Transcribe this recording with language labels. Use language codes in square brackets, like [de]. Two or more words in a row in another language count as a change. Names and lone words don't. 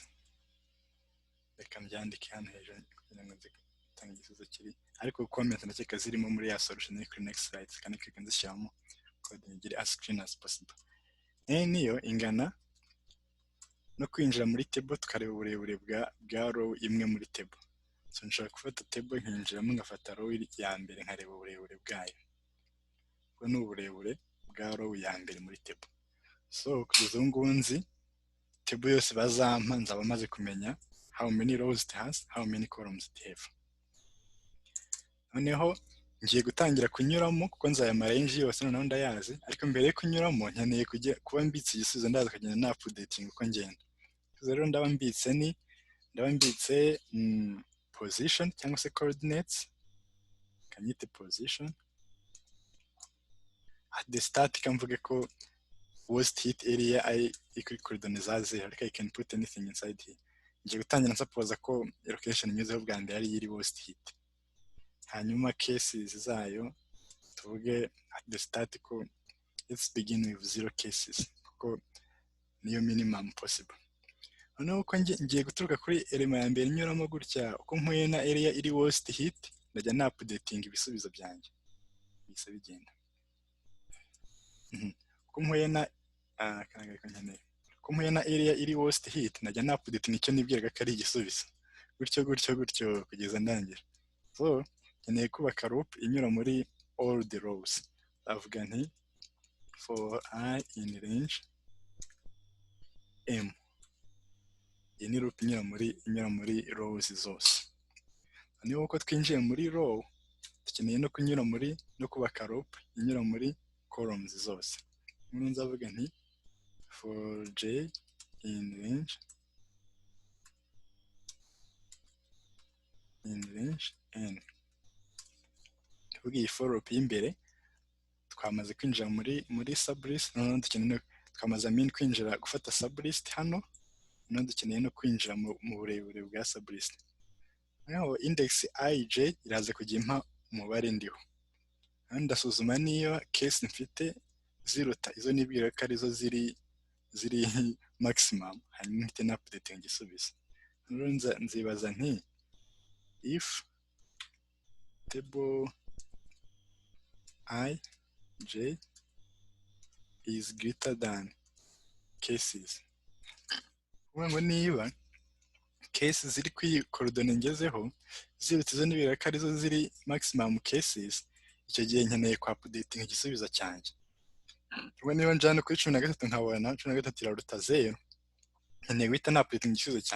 [rw] Reka mbyandike hano hejuru kugira ngo nze gutanga igisubizo kiri, ariko comment ndakeka zirimo muri ya solution iri kuri [en] next slide, [rw] kandi kwiga nzishyiramo code ngire [en] as clean as possible. [rw] Niyo ingana no kwinjira muri table tukareba uburebure bwa row imwe muri table. So nshaka gufata table nkinjiramo ngafata row ya mbere nkareba uburebure bwayo. Ubwo ni uburebure bwa row ya mbere muri table. So kugeza ubu ngubu nzi table yose bazampa nzaba maze kumenya [en] how many rows it has, how many columns it have. [rw] Noneho ngiye gutangira kunyuramo kuko nzaya range yose noneho ndayazi, ariko mbere yo kunyuramo nkeneye kuba mbitse igisubizo ndaza kugenda na updating uko ngenda. Rero ndaba mbitse position cyangwa se coordinates, kanyite [en] position at the start, [rw] kamvuge ko [en] worst hit area [rw] ari kuri coordinates za 0, ariko [en] I can put anything inside here. [rw] Ngiye gutangira suppose ko location nyuzeho bwa mbere ari yiri [en] worst hit, [rw] hanyuma cases zayo tuvuge [en] at the start [rw] ko [en] let's begin with 0 cases [rw] kuko niyo minimum possible. Noneho uko ngiye guturuka kuri element ya mbere nyuramo gutya, uko mpuye na area iri [en] worst hit [rw] ndajya na updating ibisubizo byanjye bise bigenda. Uko mpuye na area iri [en] worst hit [rw] ndajya na updating icyo nibwiraga ko ari igisubizo, gutyo kugeza ndangira. So nkeneye kubaka loop inyura muri [en] all the rows. [rw] Avuga nti [en] for I in range m. [rw] Iyi ni loop inyura muri rows zose. Niba uko twinjiye muri row dukeneye no kunyura no kubaka loop inyura muri columns zose. Nk'ubu nzavuga nti [en] for j in range n. [rw] Tuvuga iyi [en] for loop [rw] y'imbere twamaze kwinjira muri sublist, noneho dukeneye twamaze kwinjira gufata sublist hano, noneho dukeneye no kwinjira mu burebure bwa sublist. Naho index ij iraza kujya impa umubare ndiho, kandi ndasuzuma niyo case mfite ziruta izo nibwira ko arizo ziri maximum, hanyuma mpite na updating igisubizo. Rero nzibaza nti [en] if table ij is greater than cases, [rw] kuvuga ngo niba cases ziri kuri korodone ngezeho zirutse izo nibwira ko arizo ziri [en] maximum cases, [rw] icyo gihe nkeneye kwa updating igisubizo cyanjye. Ubwo niba njyana kuri 13 nkabona 13 iraruta 0, nkeneye guhita na updating igisubizo cyanjye.